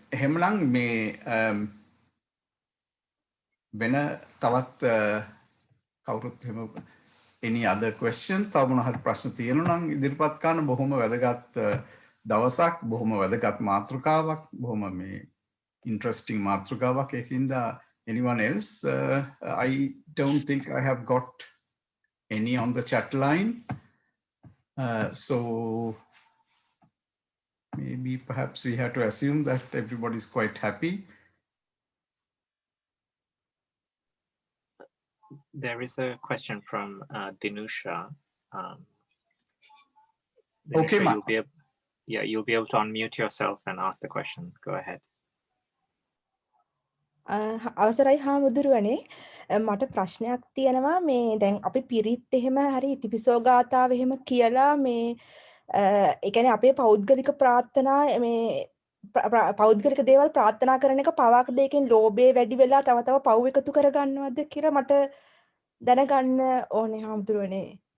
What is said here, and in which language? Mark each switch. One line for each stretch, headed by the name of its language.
Sinhala: එහෙමනම් මේ වෙන තවත් කවුරුත් එහෙම
English: any other questions
Sinhala: තව මොන හරි ප්‍රශ්න තියෙනවා නම් ඉදිරිපත් කරන්න. බොහොම වැදගත් දවසක්, බොහොම වැදගත් මාතෘකාවක්, බොහොම මේ interesting මාතෘකාවක්. ඒකින්ද
English: anyone else? I don't think I have got any on the chat line. So maybe perhaps we have to assume that everybody is quite happy. There is a question from Dinusha. Okay, Dinusha, you'll be able to unmute yourself and ask the question. Go ahead.
Sinhala: අවසරයි හාමුදුරුවනේ, මට ප්‍රශ්නයක් තියෙනවා. මේ දැන් අපි පිරිත් එහෙම හරි ඉතිපිසෝ ගාථාව එහෙම කියලා මේ ඒ කියන්නේ අපේ පෞද්ගලික ප්‍රාර්ථනා මේ පෞද්ගලික දේවල් ප්‍රාර්ථනා කරන එක පවාක දෙකෙන් ලෝභය වැඩි වෙලා තව තව පව් එකතු කරගන්නවද කියලා මට දැනගන්න ඕනේ හාමුදුරුවනේ.